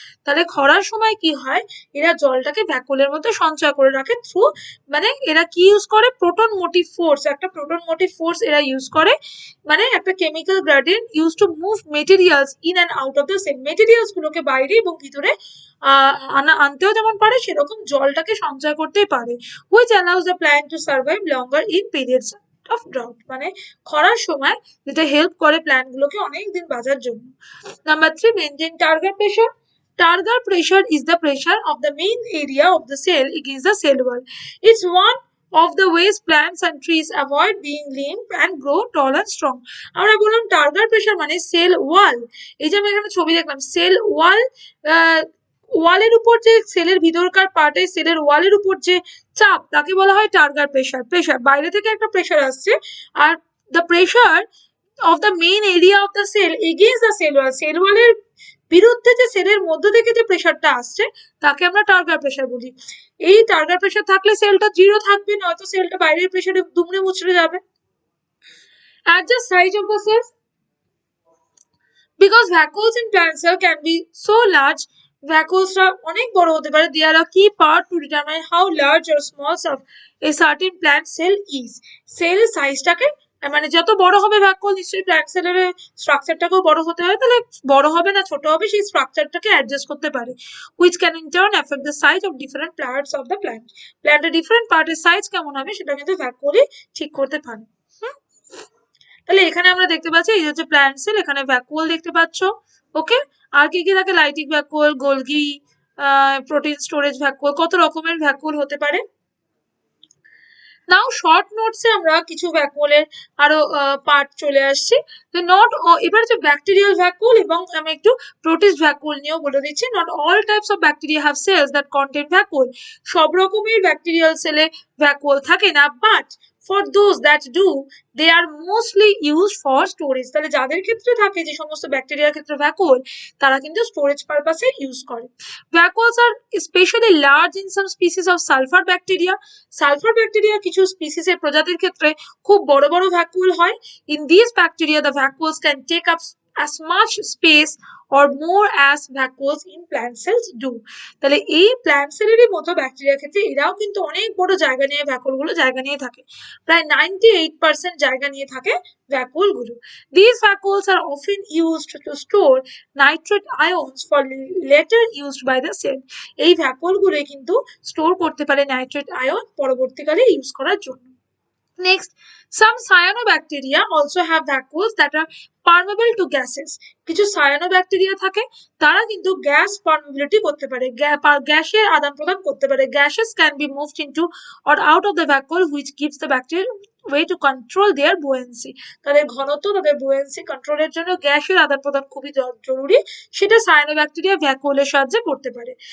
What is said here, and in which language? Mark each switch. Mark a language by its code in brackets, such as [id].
[bn] তাহলে খরার সময় কি হয়? এরা জলটাকে ভ্যাকুওলের মধ্যে সঞ্চয় করে রাখে থ্রু, মানে এরা কি ইউজ করে? Proton motive force. একটা প্রোটন মোটিভ ফোর্স এরা ইউজ করে, মানে একটা [en] Chemical gradient use to move materials in and out of the cell. [bn] Materials গুলোকে বাইরে এবং ভিতরে আনতেও যেমন পারে, সেরকম জলটাকে সঞ্চয় করতেই পারে। [en] which allows the plant to survive longer in periods of drought, [bn] মানে খরার সময় যেটা হেল্প করে প্ল্যান্ট গুলোকে অনেক দিন বাঁচার জন্য। [en] Number 3, maintain target pressure. Target pressure is the pressure of the main area of the cell against the cell wall. It's one of the ways plants and trees avoid being limp and grow tall and strong. [bn] আমরা বললাম target pressure মানে cell wall. এই যে আমি এখানে ছবি দেখলাম, cell wall, ওয়ালের উপর যে সেলের ভিতরকার পার্টে সেলের ওয়ালের উপর যে চাপ তাকে বলা হয় টার্গেট প্রেশার। প্রেশার বাইরে থেকে একটা প্রেশার আসছে, are [en] the pressure of the main area of the cell against the cell wall, [bn] sell ওয়ালের বিরুদ্ধে যে সেলের মধ্য থেকে যে প্রেশারটা আসছে তাকে আমরা টার্গেট প্রেশার বলি। এই টার্গেট প্রেশার থাকলে সেলটা জিরো থাকবে, নয়তো সেলটা বাইরের প্রেশারে দুমড়ে মুচড়ে যাবে। [en] Adjust size of the cells. Because vacuoles in plant cell can be so large, [bn] vacuolesটা অনেক বড় হতে পারে। [en] They are a key part to determine how large or small a certain plant cell is. [bn] Sell সাইজটাকে, মানে যত বড় হবে vacuole, নিশ্চয়ই plant সেলের স্ট্রাকচারটাকেও বড় হতে হয়, তাহলে বড় হবে না ছোট হবে, সেই স্ট্রাকচারটাকে অ্যাডজাস্ট করতে পারে। [en] which can in turn affect the size of different parts of the plant. [bn] প্ল্যান্টের ডিফারেন্ট পার্টের সাইজ কেমন হবে সেটা কিন্তু ভ্যাকুওলই ঠিক করতে পারে। তাহলে এখানে আমরা দেখতে পাচ্ছি এই হচ্ছে প্ল্যান্ট সেল, এখানে ভ্যাকুওল দেখতে পাচ্ছ। ওকে, আর কি কি থাকে? Lytic vacuole, Golgi, protein storage vacuole, কত রকমের ভ্যাকুওল হতে পারে। নাও শর্ট নোটসে আমরা কিছু ভ্যাকুওলের আরো পার্ট চলে আসছি। তো এবার যে ব্যাকটেরিয়াল ভ্যাকুওল এবং আমি একটু প্রোটিস্ট ভ্যাকুওল নিয়েও বলে দিচ্ছি। [en] Not all types of bacteria have cells that contain vacuole. [bn] সব রকমের ব্যাকটেরিয়াল সেলে ভ্যাকুওল থাকে না, but [en] for those that do, they are mostly used for storage. [bn] তাহলে যাদের ক্ষেত্রে থাকে, যে সমস্ত ব্যাকটেরিয়ার ক্ষেত্রে ভ্যাকুওল, তারা কিন্তু স্টোরেজ পারপাসে ইউজ করে। [en] Vacuoles are specially large in some species of sulphur bacteria. [bn] Sulphur bacteria কিছু স্পিসিসের প্রজাতির ক্ষেত্রে খুব বড় বড় ভ্যাকুওল হয়। [en] In these bacteria, the vacuoles can take up as much space or more as vacuoles in plant cells do. [bn] তাহলে এই প্ল্যান্ট সেলেরই মতো ব্যাকটেরিয়ার ক্ষেত্রে এরাও কিন্তু অনেক বড় জায়গা নিয়ে ভ্যাকুওলগুলো জায়গা নিয়ে থাকে। প্রায় 98% জায়গা নিয়ে থাকে ভ্যাকুওলগুলো। [en] These vacuoles are often used to store nitrate ions for later used by the cell. [bn] এই ভ্যাকুওলগুলো কিন্তু স্টোর করতে পারে নাইট্রেট আয়ন পরবর্তীকালে ইউজ করার জন্য। [en] Next, some cyanobacteria also have vacuoles that are permeable to gases. [bn] কিছু cyanobacteria থাকে তারা কিন্তু গ্যাস পারমিবিলিটি করতে পারে, গ্যাসের আদান প্রদান করতে পারে। [en] Gases can be moved into or out of the vacuole which gives the bacteria way to control their buoyancy. [bn] তাদের ঘনত্ব, তাদের বুয়েন্সি কন্ট্রোলের জন্য গ্যাসের আদান প্রদান খুবই জরুরি, সেটা সায়ানোব্যাকটেরিয়া ভ্যাকুওলের সাহায্যে করতে পারে।